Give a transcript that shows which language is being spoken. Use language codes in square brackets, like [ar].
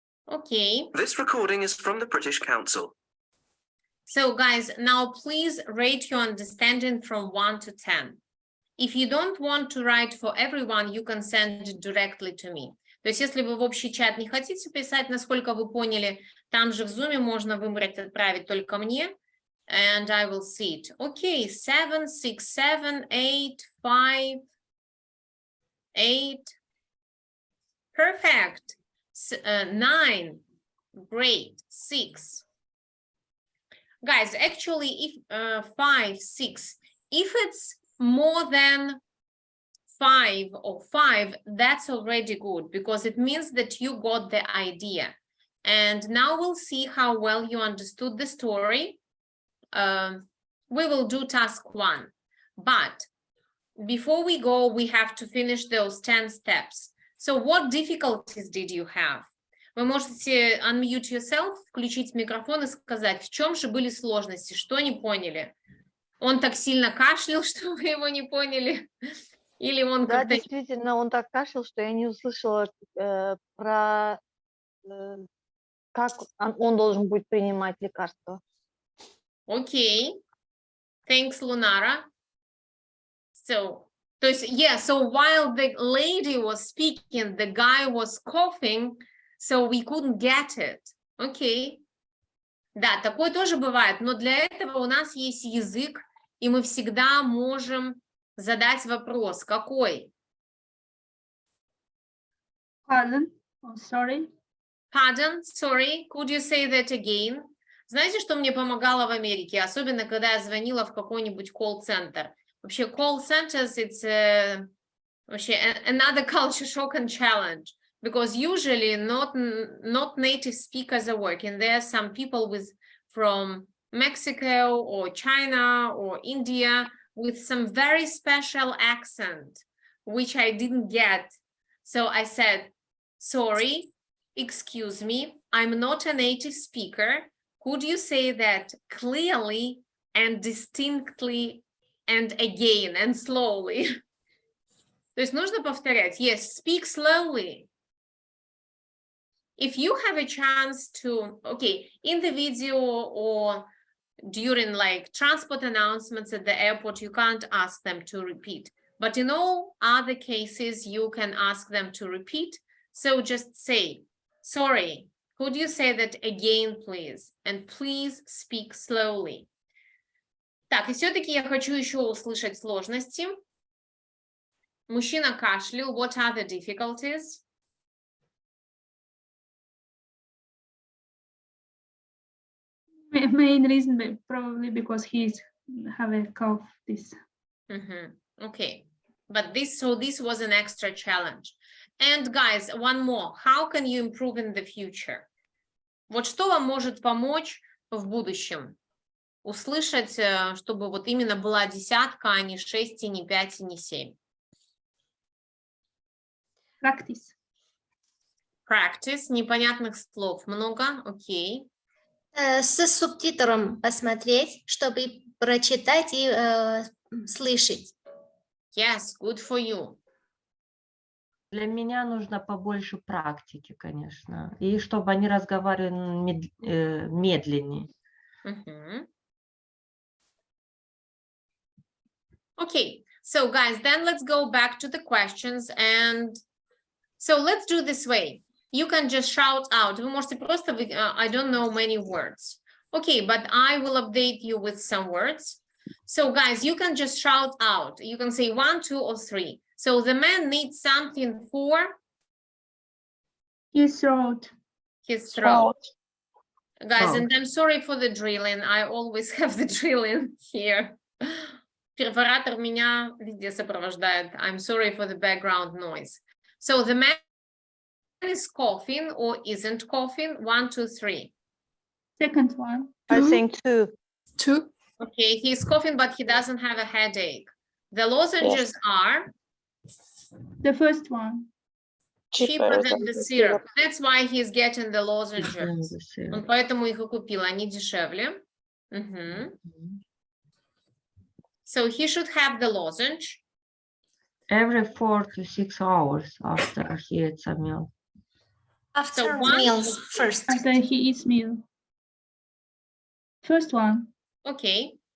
[en] Okay. This recording is from the British Council. So guys, now please rate your understanding from 1 to 10. If you don't want to write for everyone, you can send it directly to me. [ru] То есть, если вы в общий чат не хотите писать, насколько вы поняли, там же в Zoom можно выбрать отправить только мне, [en] and I will see it. Okay, 7, 6, 7, 8, 5, 8. Perfect. 9. Great. 6. Guys, actually, if 5, 6, if it's more than 5 or 5, that's already good because it means that you got the idea. And now we'll see how well you understood the story. We will do task 1. But before we go, we have to finish those 10 steps. So what difficulties did you have? [ru] Вы можете [en] unmute yourself, [ru] включить микрофон и сказать, в чем же были сложности, что не поняли. Он так сильно кашлял, что вы его не поняли? Или он Да, как-то... действительно, он так кашлял, что я не услышала про как он должен будет принимать лекарства. Окей. [en] Thanks, [ru] Lunara. [en] So, [ru] то есть, [en] yeah, so while the lady was speaking, the guy was coughing, so we couldn't get it. [ru] Окей. Да, такое тоже бывает, но для этого у нас есть язык, и мы всегда можем задать вопрос. Какой? [en] Pardon? Oh, sorry. Pardon, sorry, could you say that again? [ru] Знаете, что мне помогало в Америке? Особенно, когда я звонила в какой-нибудь колл-центр. Вообще, [en] call centers, it's [ru] вообще [en] another culture shock and challenge. Because usually not native speakers are working. There are some people from Mexico or China or India with some very special accent, which I didn't get. So I said, sorry, excuse me, I'm not a native speaker. Could you say that clearly and distinctly and again and slowly? [ru] То есть нужно повторять. [en] Yes, speak slowly. If you have a chance to, okay, in the video or during like transport announcements at the airport, you can't ask them to repeat. But in all other cases, you can ask them to repeat. So just say, sorry, could you say that again, please? And please speak slowly. [ru] Так, и все-таки я хочу еще услышать сложности. Мужчина кашлял. [en] What are the difficulties? Main reason probably because he's have a cough. This. Okay, but this was an extra challenge. And guys, one more. How can you improve in the future? [ru] Вот что вам может помочь в будущем? Услышать, чтобы вот именно была десятка, а не 6, и не 5, и не 7. [en] Practice. Practice. [ru] Непонятных слов много. Окей. С субтитром посмотреть, чтобы прочитать и слышать. [en] Yes, good for you. [ru] Для меня нужно побольше практики, конечно, и чтобы они разговаривали медленнее. [en] Okay, so guys, then let's go back to the questions, and so let's do this way. You can just shout out. [ru] Вы можете просто, [en] I don't know many words. Okay, but I will update you with some words. So guys, you can just shout out. You can say 1, 2, or 3. So the man needs something for His throat. his throat. Guys, and I'm sorry for the drilling. I always have the drilling here. [ru] Перфоратор меня везде сопровождает. [en] I'm sorry for the background noise. So the man is coughing or isn't coughing. 1, 2, 3. Second one. I Two. think two. Two. Okay, he's coughing, but he doesn't have a headache. The lozenges are The first one. cheaper than the syrup. That's why he's getting the lozenges. Lozenges. [ru] Он поэтому их и купил, они дешевле. Мгм. [en] So he should have the lozenge. Every 4 to 6 hours after he eats a meal. After one- meals first. After he eats meal. First one. Okay.